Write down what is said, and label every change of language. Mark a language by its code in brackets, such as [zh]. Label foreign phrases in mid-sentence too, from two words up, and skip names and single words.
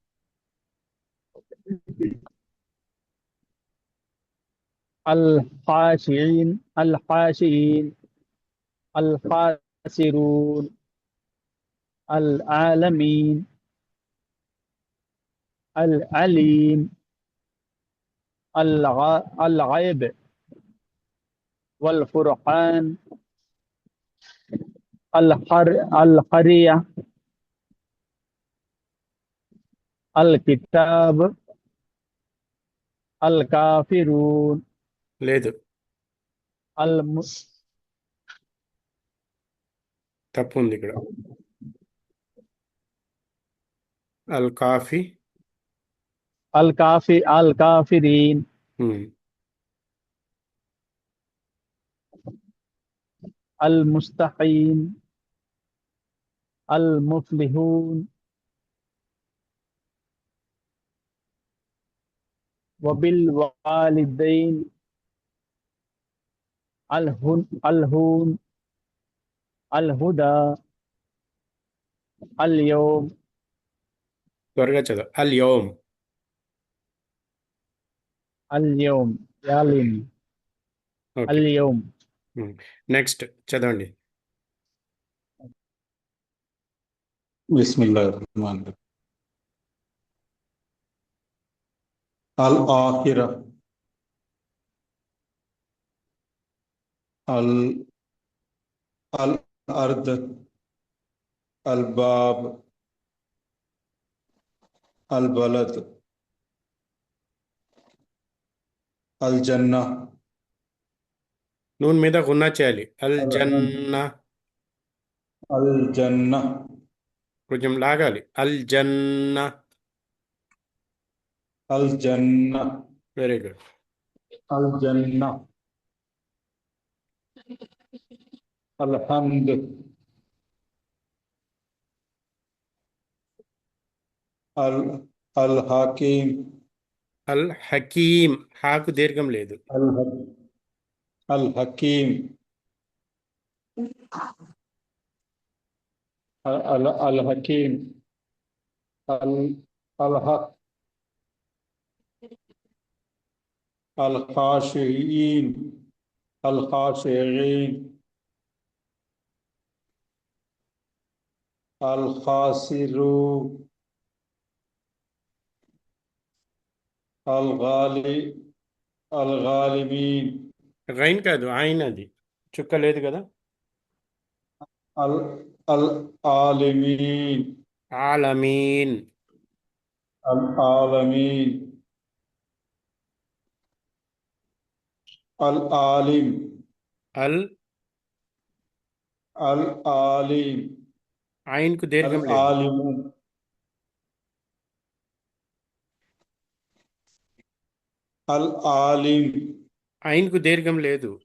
[ar] الخاشعين، الخاشعين، الخاسرون، العالمين, العليم، الغيب, والفرقان، القرية، الكتاب، الكافرون، [te] లేదు, [ar] الم... [te] తప్పు ఉంది ఇక్కడ. [ar] الكافي. الكافرين، ఉమ్, المستقيم، المفلحون، وبالوالدين، الهون، الهدى، اليوم، [te] త్వరగా చదువు. [ar] اليوم. اليوم، يالين، [te] ఓకే. [ar] اليوم. [te] నెక్స్ట్ చదవండి. [ar] बिस्मिल्लाहिर्रहमानिर्रहीम। الآخرة، ال الأرض، الباب، البلد، الجنة, [te] నూన్ మీద గున్నా చేయాలి. అల్ [ar] ال حم, జన్నా. الجنة, [te] కొంచెం లాగాలి. [ar] الجنة. الجنة, [en] Very good. [ar] الجنة، الحمد، ال الحكيم, الحكيم. [te] హాకు దీర్ఘం లేదు. [ar] ال الحكيم، ال الحكيم، ال الحق, الخاشعين، الخاشعين، الخاسرو, الغالي الغالبين [te] గైన్ కాదు, ఆయన అది చుక్క లేదు కదా. [ar] العالمين ఆలమీన్. العالمين العالم అల్ العالم [te] ఆయనకు దీర్ఘం లేదు. [ar] العالم العالم [te] ఆయనకు దీర్ఘం లేదు.